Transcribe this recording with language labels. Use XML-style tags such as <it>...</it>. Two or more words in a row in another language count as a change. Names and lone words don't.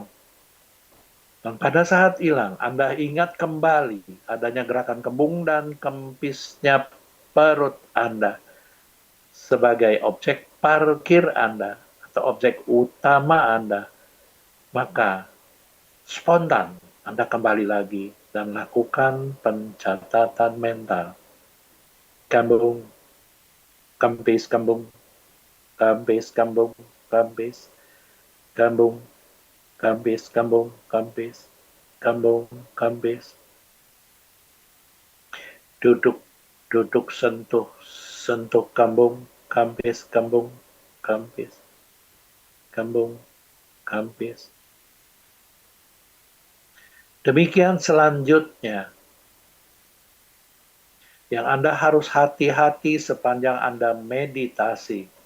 <id>Dan pada saat hilang, Anda ingat kembali adanya gerakan kembung dan kempisnya perut Anda sebagai objek parkir Anda atau objek utama Anda, maka spontan Anda kembali lagi dan lakukan pencatatan mental. Kambung, kempis, kambung, kempis, kambung, kempis, kambung, kempis, kambung, kempis, kambung, kempis. Duduk, duduk, sentuh, sentuh, kambung, kempis, kambung, kempis, kambung, kempis. Demikian selanjutnya, yang Anda harus hati-hati sepanjang Anda meditasi.</id>